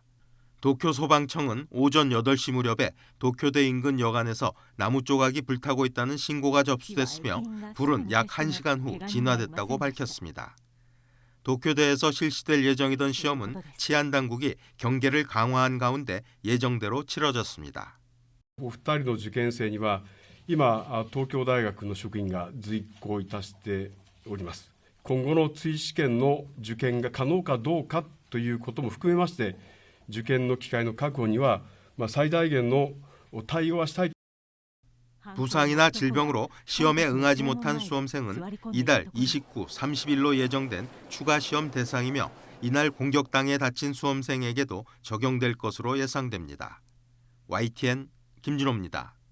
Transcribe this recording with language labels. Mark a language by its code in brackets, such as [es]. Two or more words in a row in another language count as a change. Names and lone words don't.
[ko] 도쿄 소방청은 오전 8시 무렵에 도쿄대 인근 여관에서 나무 조각이 불타고 있다는 신고가 접수됐으며 불은 약 1시간 후 진화됐다고 밝혔습니다. 도쿄대에서 실시될 예정이던 시험은 치안당국이 경계를 강화한 가운데 예정대로 치러졌습니다. [ja] お二人の受験生には今東京大学の職員が随行いたしております。今後の追試験の受験が可能かどうかということも含めまして受験の機会の確保には最大限の対応はしたい。 [ko] 부상이나 질병으로 시험에 응하지 못한 수험생은 이달 29, 30일로 예정된 추가 시험 대상이며 이날 공격당해 다친 수험생에게도 적용될 것으로 예상됩니다. YTN 김진호입니다.